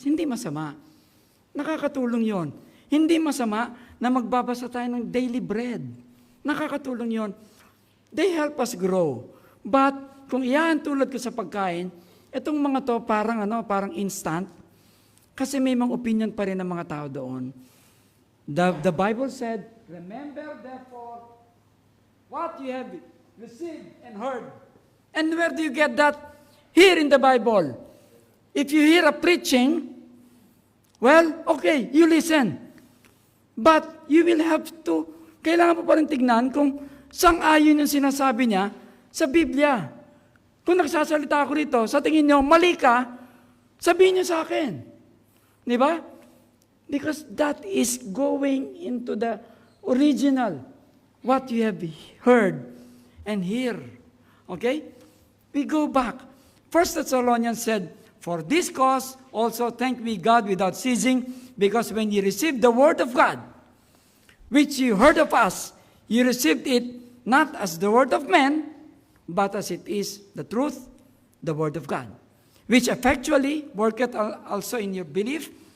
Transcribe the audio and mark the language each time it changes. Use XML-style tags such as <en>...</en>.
<tl>Hindi masama. Nakakatulong yon. Hindi masama na magbabasa tayo ng daily bread. Nakakatulong yon.</tl> <en>They help us grow.</en> <tl>But kung iyan tulad ko sa pagkain, itong mga to parang instant. Kasi may mga opinion pa rin ng mga tao doon.</tl> <en>The Bible said, Remember therefore what you have received and heard. And where do you get that? Here in the Bible. If you hear a preaching, well, okay, you listen. But you will have to,</en> <tl>kailangan po pa rin tignan kung sang-ayon yung sinasabi niya sa Biblia. Kung nagsasalita ako rito, sa tingin niyo, mali ka, sabihin niyo sa akin. Di ba?</tl> <en>Because that is going into the original, what you have heard and hear. Okay? We go back. 1 Thessalonians said, For this cause also thank we God without ceasing, because when you received the word of God, which you heard of us, you received it not as the word of man, but as it is the truth, the word of God, which effectually worketh also in your belief.</en>